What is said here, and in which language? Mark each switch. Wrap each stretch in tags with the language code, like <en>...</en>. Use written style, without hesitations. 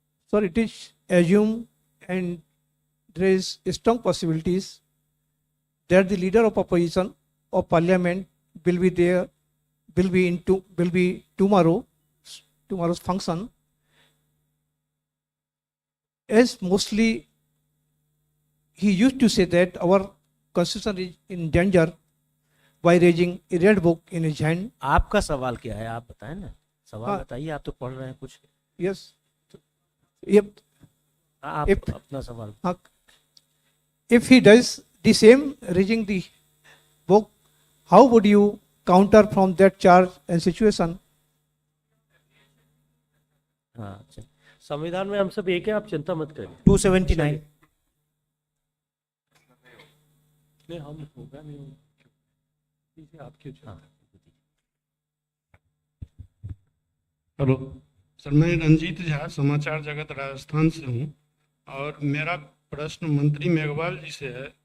<en>Sir, it is assumed and there is strong possibilities that the leader of opposition of parliament will be there, will be tomorrow's function. As mostly he used to say that our constitution is in danger by raising a red book in his hand.</en> <hi>आपका सवाल क्या है, आप बताएं ना, सवाल हाँ। बताइए, आप तो पढ़ रहे हैं कुछ।</hi> <en>Yes. Yep.</en> <hi>आप</hi> <en>If-</en> <hi>अपना सवाल।</hi> <en>If he does the same, raising the book, how would you counter from that charge and situation?</en> <hi>हाँ, अच्छा। संविधान में हम सब एक है, आप चिंता मत करिए। 279 नहीं, हम होगा नहीं आप क्यों चिंता करते हैं? हेलो सर, मैं रंजीत झा समाचार जगत राजस्थान से हूँ और मेरा प्रश्न मंत्री मेघवाल जी से है।</hi>